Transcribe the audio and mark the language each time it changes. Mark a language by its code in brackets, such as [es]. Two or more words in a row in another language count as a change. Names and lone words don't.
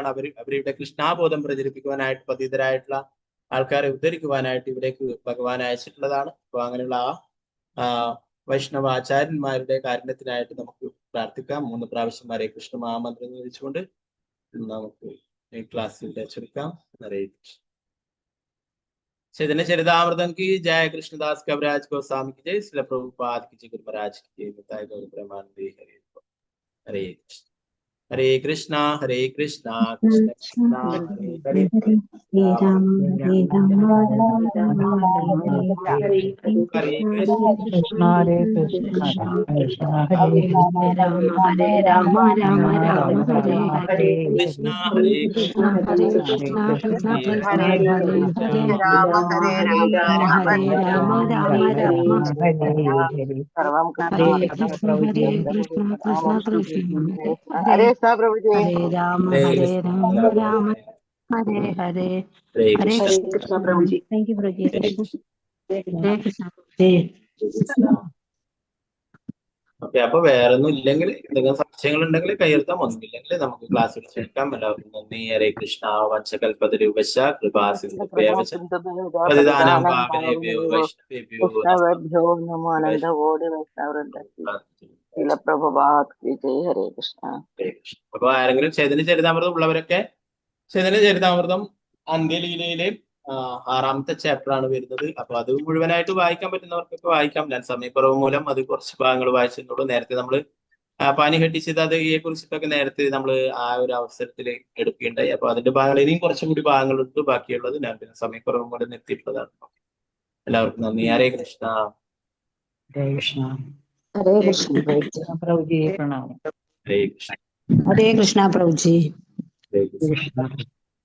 [ml] അവരിവിടെ കൃഷ്ണാബോധം പ്രചരിപ്പിക്കുവാനായിട്ട് പതിതരായിട്ടുള്ള ആൾക്കാരെ ഉദ്ധരിക്കുവാനായിട്ട് ഇവിടേക്ക് ഭഗവാൻ അയച്ചിട്ടുള്ളതാണ്. അപ്പൊ അങ്ങനെയുള്ള ആ വൈഷ്ണവ ആചാര്യന്മാരുടെ കാരുണ്യത്തിനായിട്ട് നമുക്ക് പ്രാർത്ഥിക്കാം. 3 പ്രാവശ്യം ഹരേ കൃഷ്ണ മഹാമന്ത്രം ചോദിച്ചുകൊണ്ട് നമുക്ക് ഈ ക്ലാസ്സിൽ ചുരുക്കാം. ഹരേ കൃഷ്ണ. [hi] चैतन्य चरितामृतम की जय, कृष्णदास कविराज गोस्वामी की जय, श्रील प्रभुपाद की जय, गुरु महाराज की जय, बताए गौर ब्रह्मानंदे हरे हरे कृष्ण. [sa] हरे कृष्णा हरे कृष्णा कृष्ण कृष्णा हरे हरे, हरे राम हरे राम राम राम हरे हरे कृष्ण हरे कृष्ण कृष्ण हरे राम हरे राम राम राम हरे हरे कृष्णा हरे कृष्ण हरे कृष्ण कृष्ण कृष्ण हरे हरे राम हरे राम हरे राम राम राम सर्वं हरे कृष्ण कृष्ण कृष्ण [hi] हरे कृष्ण प्रभु जी। हरे राम राम हरे हरे हरे कृष्ण प्रभु जी। [en] thank you [hi] प्रभु जी। हरे कृष्ण [ml] ഓക്കെ, അപ്പൊ വേറെ ഒന്നും ഇല്ലെങ്കിൽ, എന്തെങ്കിലും സംശയങ്ങൾ ഉണ്ടെങ്കിൽ കയ്യെടുത്താൽ, ഒന്നുമില്ലെങ്കിൽ നമുക്ക് ക്ലാസ്സിൽ ചേർക്കാം. എല്ലാവർക്കും നന്ദി. ഹരേ കൃഷ്ണ. [sa] വത്സകൽപതരുപശ കൃപാസിന്ധുഭ്യവശ പതിദാനം പാവനേഭ്യോ വൈഷ്ണവേഭ്യോ वैष्णवेभ्यो नमो आनंद कोटि वैष्णववृंद श्रील प्रभुपाद [hi] की जय। [sa] हरे कृष्ण। [ml] അപ്പൊ ആരെങ്കിലും ചൈതന്യ ചരിതാമൃതം ഉള്ളവരൊക്കെ, ചൈതന്യ ചരിതാമൃതം അന്ത്യലീലയിലെ 6ാമത്തെ ചാപ്റ്റർ ആണ് വരുന്നത്. അപ്പൊ അത് മുഴുവനായിട്ട് വായിക്കാൻ പറ്റുന്നവർക്കൊക്കെ വായിക്കാം. ഞാൻ സമയക്കുറവ് മൂലം അത് കുറച്ച് ഭാഗങ്ങൾ വായിച്ചിട്ടുള്ളൂ. നേരത്തെ നമ്മൾ പാനിഘട്ടി സിദ്ധാന്തയെ കുറിച്ചിട്ടൊക്കെ നേരത്തെ നമ്മൾ ആ ഒരു അവസരത്തിൽ എടുക്കുകയുണ്ടായി. അപ്പൊ അതിന്റെ ഭാഗങ്ങൾ ഇനിയും കുറച്ചുകൂടി ഭാഗങ്ങളുണ്ട്. ബാക്കിയുള്ളത് ഞാൻ പിന്നെ സമയക്കുറവ് മൂലം നിർത്തിയിട്ടുള്ളതാണ്. എല്ലാവർക്കും നന്ദി. ഹരേ കൃഷ്ണ. [hi] हरे कृष्ण हरे कृष्ण प्रभु जी प्रणाम. हरे कृष्ण. हरे कृष्ण प्रभु जी। हरे कृष्ण. कृष्ण